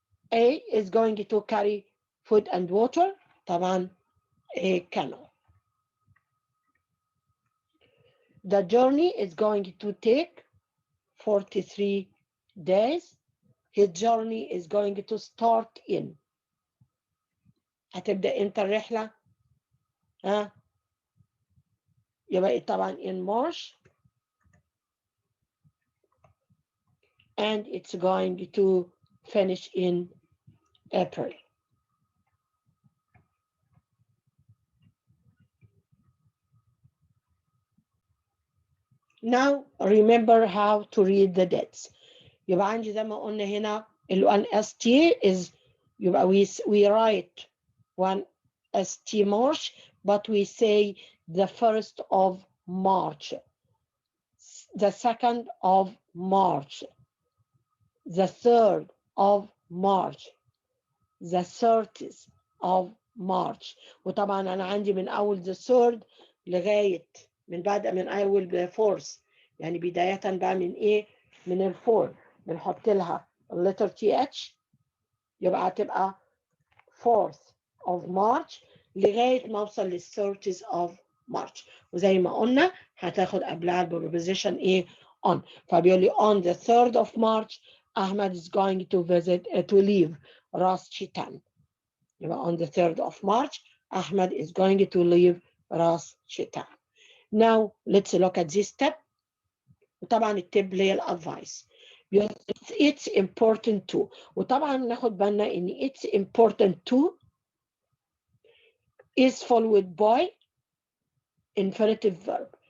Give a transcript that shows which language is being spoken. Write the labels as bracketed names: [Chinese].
[English] A is going to carry food and water, طبعا a camel. The journey is going to take 43 days. His journey is going to start in. [Arabic] هتبدأ امتى الرحلة؟ يبقى طبعا [English] in March. And it's going to finish in April. Now remember how to read the dates. [Arabic] يبقى عندي زي ما قلنا هنا ال [English] 1ST is يبقى we write 1ST March, but we say the 1st of March, the 2nd of March, the 3rd of March, the 30th of March. [Arabic] وطبعا أنا عندي من أول the 3rd لغاية من أول 4th، يعني بداية بقى من إيه؟ من ال 4 بنحط لها [English] letter TH، [Arabic] يبقى هتبقى [English] 4th of March [Arabic] لغاية ما أوصل لل [English] 30th of March. [Arabic] وزي ما قلنا هتاخد قبلها البروبوزيشن إيه؟ on. فبيقول لي [English] on the 3rd of March Ahmed is going to leave Ras Shitan. يبقى on the 3rd of March Ahmed is going to leave Ras Shitan. Now let's look at this step. [Arabic] وطبعا التب اللي هي الادفايس. [English] It's important to. [Arabic] وطبعا ناخد بالنا ان [English] it's important to is followed by infinitive verb.